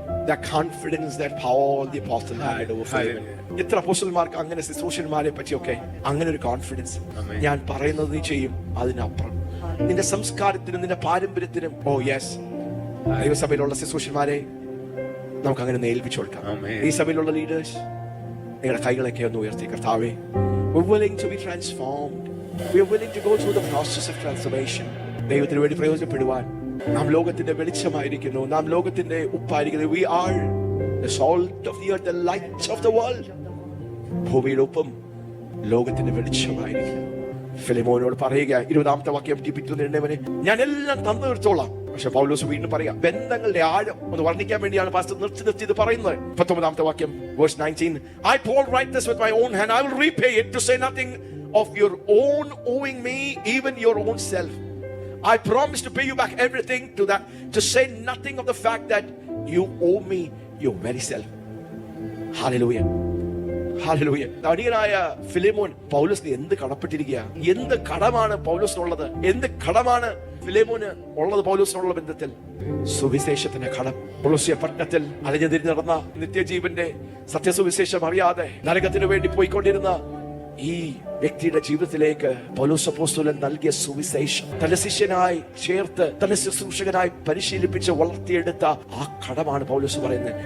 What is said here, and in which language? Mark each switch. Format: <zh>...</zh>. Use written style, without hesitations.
<en>The confidence that Paul the apostle had over Philemon.</en> <ml>എത്ര അപ്പോസ്തലന്മാർക്ക് അങ്ങനെ ശുശ്രൂഷന്മാരെ പറ്റിയൊക്കെ അങ്ങനെ ഒരു കോൺഫിഡൻസ്. ഞാൻ പറയുന്നത് നീ ചെയ്യും, അതിനപ്പുറം. നിന്റെ സംസ്കാരത്തിനും നിന്റെ പാരമ്പര്യത്തിനും ദൈവസഭയിലുള്ള ശുശ്രൂഷന്മാരെ നമുക്ക് അങ്ങനെ ഏൽപ്പിച്ചു കൊടുക്കാം. ഈ സഭയിലുള്ള ലീഡേഴ്സ്, നിങ്ങളുടെ കൈകളൊക്കെ ഒന്ന് ഉയർത്തി, കർത്താവേ,</ml> <en>we're willing to be transformed. We're willing to go through the process of transformation.</en> <ml>ദൈവത്തിന് വേണ്ടി പ്രയോജനപ്പെടുവാൻ നാം ലോകത്തിന്റെ വെളിച്ചമായിരിക്കുന്നു, നാം ലോകത്തിന്റെ ഉപ്പായിരിക്കുന്നു.</ml> <en>We are the salt of the earth, the light of the world.</en> <ml>ഭൂമിയുടെ ഉപ്പും ലോകത്തിന്റെ വെളിച്ചമായിരിക്കുന്നു. ഫിലിമോനോട് പറയുക, 20-ാമത്തെ വാക്യം, ഞാൻ എല്ലാം തന്നു തീർത്തോളാം. പക്ഷെ പൗലോസ് വീണ്ടും പറയാം, ബന്ധങ്ങളുടെ ആഴം ഒന്ന് വർണ്ണിക്കാൻ വേണ്ടിയാണ് പാസ്റ്റർ നിർത്തി ഇത് പറയുന്നത്. 19-ാമത്തെ വാക്യം,</ml> <en>verse 19, I Paul write this with my own hand, I will repay it, to say nothing of your own owing me, even your own self. I promise to pay you back everything, to say nothing of the fact that you owe me your very self. Hallelujah.</en> <ml>അടിയനായ ഫിലിമോൻ, പൗലോസിന് എന്ത് കടപ്പെട്ടിരിക്കുക, എന്ത് കടമാണ് പൗലോസിനുള്ളത്, എന്ത് കടമാണ് ഫിലിമോന് ഉള്ളത് പൗലോസിനുള്ള ബന്ധത്തിൽ? സുവിശേഷത്തിന്റെ കടം. കൊളോസ്യ പട്ടണത്തിൽ അലഞ്ഞു തിരിഞ്ഞ് നടന്ന, നിത്യജീവന്റെ സത്യസുവിശേഷം അറിയാതെ നരകത്തിന് വേണ്ടി പോയിക്കൊണ്ടിരുന്ന ഈ വ്യക്തിയുടെ ജീവിതത്തിലേക്ക് പൗലോസ് അപ്പോസ്തലൻ നൽകിയ സുവിശേഷം തന്റെ ശിഷ്യനായി ചേർത്ത്, തന്റെ ശുശ്രൂഷകനായി പരിശീലിപ്പിച്ച് വളർത്തിയെടുത്ത ആ കടമാണ് പൗലോസ് പറയുന്നത്.</ml>